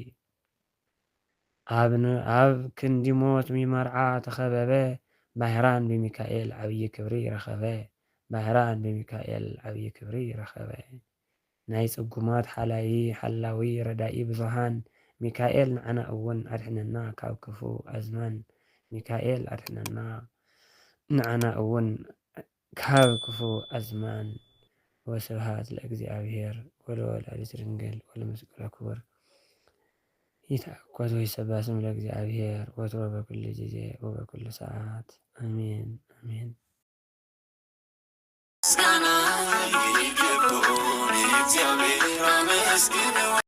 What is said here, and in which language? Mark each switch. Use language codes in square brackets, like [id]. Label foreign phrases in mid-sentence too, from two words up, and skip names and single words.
[ti] ኣብ ክንዲ ሞት ሚመርዓ ተኸበበ ባህራን ብሚካኤል ዓብይ ክብሪ ረኸበ ባህራን ብሚካኤል ዓብይ ክብሪ ረኸበ ናይ ጽጉማት ሓላዊ ረዳኢ ብዙሃን ሚካኤል ንዓና እውን ኣድሕነና ካብ ክፉ ኣዝማን ሚካኤል ኣድሕነና ንዓና እውን ካብ ክፉ ኣዝማን [gez] ወስብሐት ለእግዚአብሔር ወለወላዲቱ ድንግል ወለመስቀሉ ክቡር። ይትሐኮቱ ይትሰበሐ ስሙ ለእግዚአብሔር ወትሮ በኩሉ ጊዜ ወበኩሉ ሰዓት አሜን አሜን። [am] ምስጋና ይገባዋል እግዚአብሔር አመስግነው